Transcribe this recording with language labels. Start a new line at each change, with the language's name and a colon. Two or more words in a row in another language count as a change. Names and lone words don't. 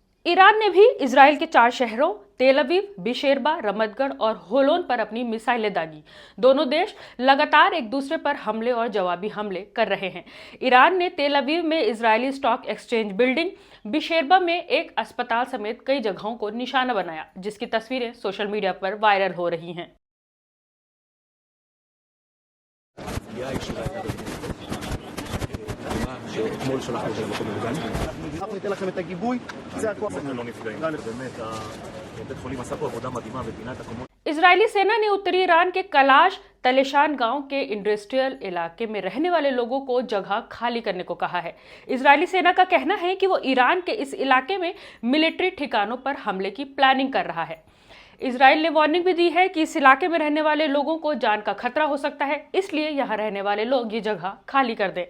Hindi: ईरान ने भी इजराइल के 4 शहरों तेल अवीव, बिशेरबा, रमतगढ़ और होलोन पर अपनी मिसाइलें दागी। दोनों देश लगातार एक दूसरे पर हमले और जवाबी हमले कर रहे हैं। ईरान ने तेल अवीव में इजरायली
English: stock exchange building,
Hindi: बिशेरबा में एक अस्पताल समेत कई जगहों को निशाना बनाया, जिसकी तस्वीरें
English: social media
Hindi: पर वायरल हो रही हैं।
Hebrew: שאתמול שלחנו אותנו למקום מוגן. אנחנו ניתן לכם את הגיבוי, זה הכוח. אנחנו לא נפגעים. באמת, בית חולים עשה פה עבודה מדהימה ופינה את הקומות.
Hindi: इजरायली सेना ने उत्तरी ईरान के कलाश तलेशान गांव के इंडस्ट्रियल इलाके में रहने वाले लोगों को जगह खाली करने को कहा है। इजरायली सेना का कहना है कि वो ईरान के इस इलाके में मिलिट्री ठिकानों पर हमले की प्लानिंग कर रहा है। इजराइल ने वार्निंग भी दी है कि इस इलाके में रहने वाले लोगों को जान का खतरा हो सकता है, इसलिए यहां रहने वाले लोग ये जगह खाली कर दें।